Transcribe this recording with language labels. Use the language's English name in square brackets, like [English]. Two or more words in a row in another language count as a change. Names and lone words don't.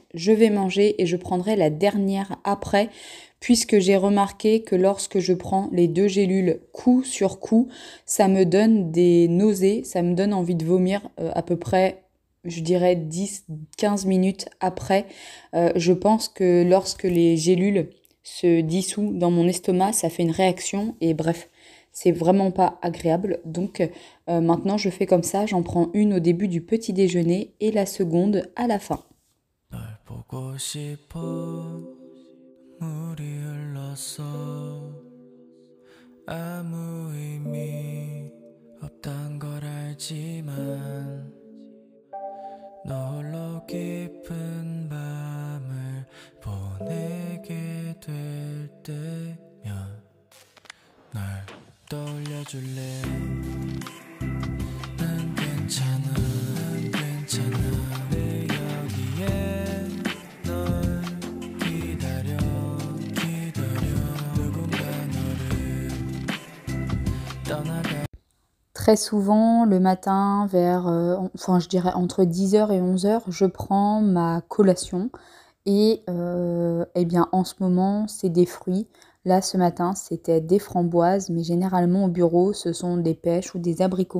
[French] Je vais manger et je prendrai la dernière après, puisque j'ai remarqué que lorsque je prends les deux gélules coup sur coup, ça me donne des nausées, ça me donne envie de vomir à peu près, je dirais 10-15 minutes après. Je pense que lorsque les gélules se dissouent dans mon estomac, ça fait une réaction et bref, c'est vraiment pas agréable. Donc maintenant, je fais comme ça, j'en prends une au début du petit déjeuner et la seconde à la fin. [Korean] 널 보고 싶어 물이 흘렀어 아무 의미 없단 걸 알지만 너 홀로 깊은 밤을 보내게 될 때면 날 떠올려줄래 난 괜찮아 난 괜찮아 내 여기에 널 기다려 기다려 누군가 너를 떠나가 [French] Très souvent, le matin, vers, enfin je dirais entre 10h et 11h, je prends ma collation. Et eh bien, en ce moment, c'est des fruits. Là, ce matin, c'était des framboises, mais généralement au bureau, ce sont des pêches ou des abricots.